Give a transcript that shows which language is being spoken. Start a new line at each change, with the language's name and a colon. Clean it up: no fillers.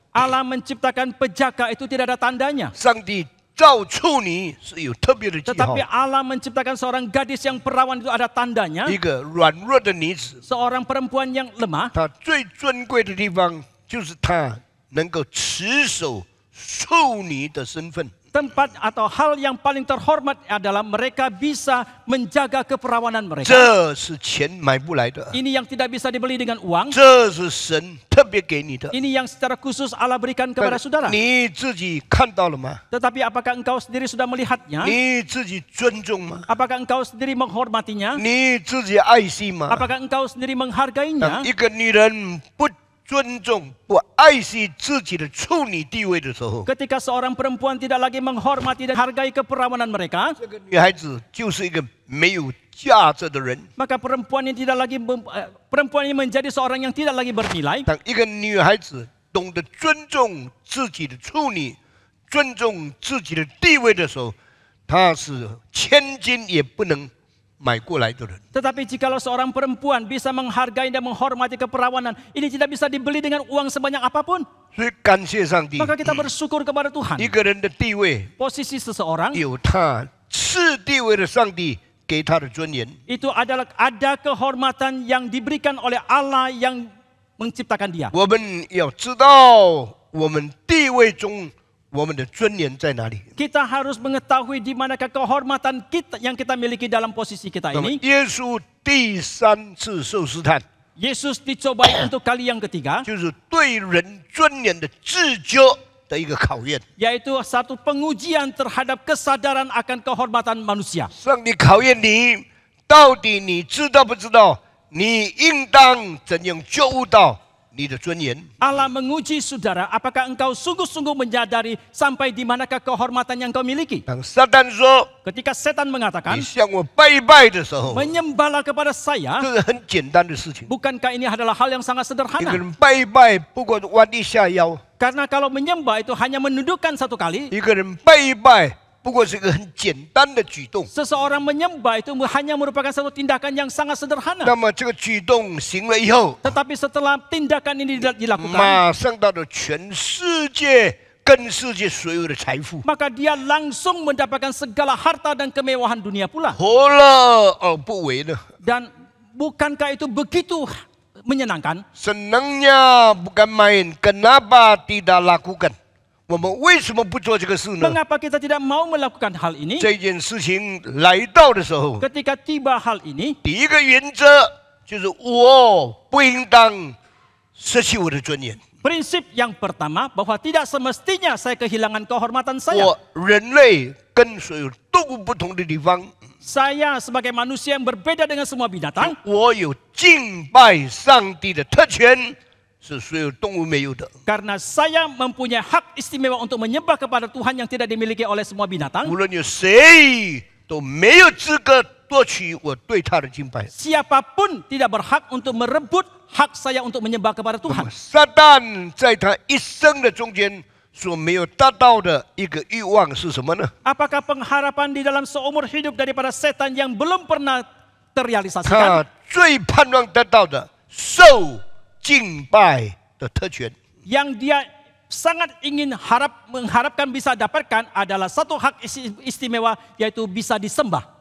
Indonesian: Allah menciptakan pejaka itu tidak ada tandanya.
Chinese: 上帝造处女是有特别的记号
Indonesian: Tetapi。 Allah menciptakan seorang gadis yang perawan itu ada tandanya.
Chinese: 一个软弱的女子，
Indonesian: Seorang perempuan yang lemah.
Chinese: 她最尊贵的地方就是她能够持守处女的身份。
Indonesian: Tempat atau hal yang paling terhormat adalah mereka bisa menjaga keperawanan mereka.
Chinese: 这是钱买不来的，
Indonesian: Ini yang tidak bisa dibeli dengan uang.
Chinese: 这是神特别给你的。
Indonesian: Ini yang secara khusus Allah berikan kepada saudara.
Chinese: 你自己看到了吗？
Indonesian: Tetapi apakah engkau sendiri sudah melihatnya?
Chinese: 你自己尊重吗？
Indonesian: Apakah engkau sendiri menghormatinya?
Chinese: 你自己爱惜吗？
Indonesian: Apakah engkau sendiri
Chinese: 当
Indonesian: menghargainya?
Chinese: 一个女人不尊重、不爱惜自己的处女地位的时候，
Indonesian: Ketika seorang perempuan tidak lagi menghormati dan hargai keperawanan mereka,
Chinese: 这个女孩子就是一个没有价值的人。
Indonesian: maka perempuan ini menjadi seorang yang tidak lagi bernilai.
Chinese: 当一个女孩子懂得尊重自己的处女、尊重自己的地位的时候，她是千金也不能买过来的人。
Indonesian: Tetapi jikalau seorang perempuan bisa menghargai dan menghormati keperawanan, ini tidak bisa dibeli dengan uang sebanyak apapun.
Chinese: 所以感谢上帝，
Indonesian: Maka kita bersyukur kepada Tuhan.
Chinese: 一个人的地位
Indonesian: Posisi seseorang
Chinese: 有他赐地位的上帝给他的尊严。
Indonesian: itu adalah ada kehormatan yang diberikan oleh Allah yang menciptakan dia.
Chinese: 我们要知道我们地位中我们的尊严在哪里。
Indonesian: Kita harus mengetahui di manakah kehormatan kita yang kita miliki dalam posisi kita
Chinese: 那么
Indonesian: ini.
Chinese: 耶稣第3次受试探，
Indonesian: Yesus dicobai untuk kali yang ketiga,
Chinese: 就是对人尊严的自觉的一个考验。
Indonesian: yaitu satu pengujian terhadap kesadaran akan kehormatan manusia.
Chinese: 上帝考验你，到底你知道不知道？你应当怎样觉悟到你的尊严？
Indonesian: Allah menguji saudara, apakah engkau sungguh-sungguh menyadari sampai di manakah kehormatan yang kau miliki.
Chinese: 当撒旦说
Indonesian: Ketika setan
Chinese: 你
Indonesian: mengatakan,
Chinese: 向我拜拜的时候，
Indonesian: menyembahlah kepada saya,
Chinese: 这是很简单的事情。
Indonesian: bukankah ini adalah hal yang sangat
Chinese: 一个
Indonesian: sederhana?
Chinese: 人拜拜，不过弯一下腰；
Indonesian: Karena kalau menyembah itu hanya menundukkan satu kali.
Chinese: 一个人拜拜，不过是一个很简单的举动。
Indonesian: Seseorang menyembah itu hanya merupakan satu tindakan yang sangat sederhana.
Chinese: 那么这个举动行了以后，
Indonesian: Tetapi setelah tindakan ini dilakukan,
Chinese: 马上到了全世界跟世界所有的财富，
Indonesian: maka dia langsung mendapatkan segala harta dan kemewahan dunia pula.
Chinese: 何乐而不为呢？
Indonesian: Dan bukankah itu begitu menyenangkan? Senangnya bukan main. Kenapa tidak lakukan?
Chinese: 我们为什么不做这个事呢？
Indonesian: Mengapa kita tidak mau melakukan hal ini?
Chinese: 这件事情来到的时候，
Indonesian: Ketika tiba hal ini,
Chinese: 第一个原则就是我不应当失去我的尊严。
Indonesian: prinsip yang pertama bahwa tidak semestinya saya kehilangan kehormatan saya.
Chinese: 我人类跟所有动物不同的地方，
Indonesian: Saya sebagai manusia yang berbeda dengan semua binatang,
Chinese: 我有敬拜上帝的特权，是所有动物没有的。
Indonesian: karena saya mempunyai hak istimewa untuk menyembah kepada Tuhan yang tidak dimiliki oleh semua binatang.
Chinese: 无论有谁都没有资格夺取我对他的敬拜。
Indonesian: Siapapun tidak berhak untuk merebut hak saya untuk menyembah kepada
Chinese: 那
Indonesian: Tuhan.
Chinese: 么撒旦在他一生的中间所没有达到的一个欲望是什么呢？
Indonesian: Apakah pengharapan di dalam seumur hidup daripada setan yang belum pernah
Chinese: 他
Indonesian: terrealisasikan?
Chinese: 最盼望得到的受敬拜的特权。
Indonesian: Yang dia sangat ingin mengharapkan bisa dapatkan adalah satu hak istimewa, yaitu bisa disembah.